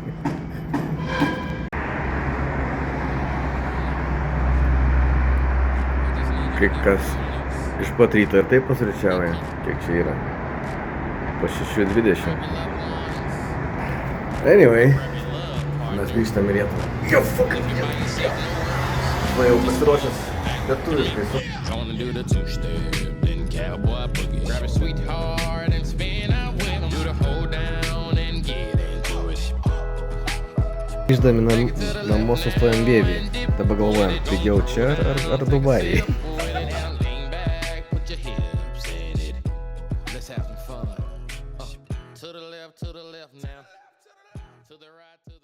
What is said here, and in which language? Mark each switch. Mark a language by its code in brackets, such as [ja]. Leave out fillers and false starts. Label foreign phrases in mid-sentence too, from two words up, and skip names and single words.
[lt] Kai kas iš pat ryto ir taip pusryčiauja, kiek čia yra. Po 6:20. Anyway, mes grįžtam į Lietuvą. [en] Yo, fuck! [lt] Va jau pasiruošęs lietuviškai. [en] Gonna do the two-step, then cowboy boogie. Grab a sweetheart and spin out with him. Do the hold down and get into it. [lt] Grįždami namo sustojom Vievį. Dabar galvojam, pigiau čia ar Dubajai. [en] Put it down, lean back, put your hips in it. Let's have some fun. To the left now. To the right.